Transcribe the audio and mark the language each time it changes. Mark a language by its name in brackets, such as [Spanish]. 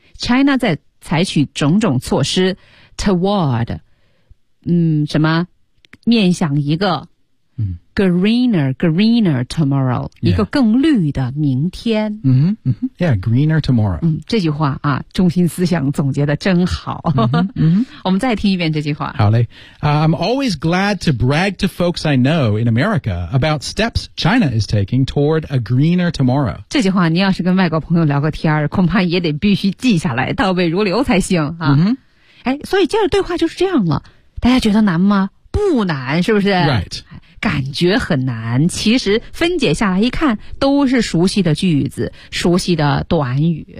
[Chinese] China 在采取种种措施 toward， 嗯，什么面向一个。 [English] Greener tomorrow、 yeah. [Chinese] 一个更绿的明天 [English] mm-hmm, mm-hmm. Yeah, greener tomorrow、 [Chinese] 嗯、这句话啊中心思想总结得真好 mm-hmm, mm-hmm. 我们再听一遍这句话 [English] 好嘞、I'm always glad to brag to folks I know in America about steps China is taking toward a greener tomorrow [Chinese] 这句话你要是跟外国朋友聊个天恐怕也得必须记下来倒背如流才行、啊 mm-hmm. 哎、所以接着对话就是这样了大家觉得难吗不难是不是 [English] Right [Chinese] 感觉很难其实分解下来一看都是熟悉的句子熟悉的短语、